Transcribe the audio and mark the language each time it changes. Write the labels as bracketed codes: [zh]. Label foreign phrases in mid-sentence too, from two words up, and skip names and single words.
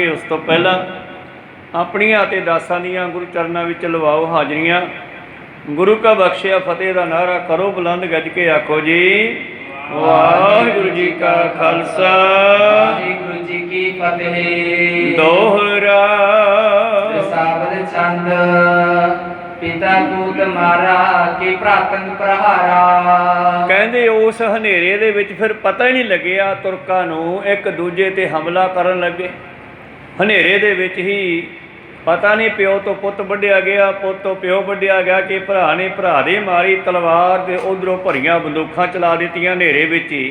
[pa] ਉਸ ਤੋਂ ਪਹਿਲਾਂ ਆਪਣੀਆਂ ਅਤੇ ਦਾਸਾਂ ਦੀਆਂ ਗੁਰੂ ਚਰਨਾਂ ਵਿੱਚ ਲਵਾਓ ਹਾਜ਼ਰੀਆਂ। ਗੁਰੂ ਕਾ ਬਖਸ਼ਿਆ ਫਤਿਹ ਦਾ ਨਾਅਰਾ ਕਰੋ ਬੁਲੰਦ ਗੱਜ ਕੇ ਆਖੋ ਜੀ ਵਾਹਿਗੁਰੂ ਜੀ ਕਾ ਖਾਲਸਾ ਵਾਹਿਗੁਰੂ ਜੀ ਕੀ ਫਤਿਹ। ਦੋਹਰਾ ਸਾਬਦ ਛੰਦ। ਪਿਤਾ ਪੂਤ ਮਾਰਾ ਕਿ ਪ੍ਰਾਤੰਗ ਪ੍ਰਹਾਰਾ। ਕਹਿੰਦੇ ਉਸ ਹਨੇਰੇ ਦੇ ਵਿੱਚ ਫਿਰ ਪਤਾ ਹੀ ਨਹੀਂ ਲੱਗਿਆ ਤੁਰਕਾਂ ਨੂੰ, ਇੱਕ ਦੂਜੇ ਤੇ ਹਮਲਾ ਕਰਨ ਲੱਗੇ। ਹਨੇਰੇ ਦੇ ਵਿੱਚ ਹੀ ਪਤਾ ਨਹੀਂ ਪਿਓ ਤੋਂ ਪੁੱਤ ਵੱਢਿਆ ਗਿਆ, ਪੁੱਤ ਤੋਂ ਪਿਓ ਵੱਢਿਆ ਗਿਆ ਕਿ ਭਰਾ ਨੇ ਭਰਾ ਦੇ ਮਾਰੀ ਤਲਵਾਰ, ਤੇ ਉਧਰੋਂ ਭਰੀਆਂ ਬੰਦੂਕਾਂ ਚਲਾ ਦਿੱਤੀਆਂ ਹਨੇਰੇ ਵਿੱਚ ਹੀ।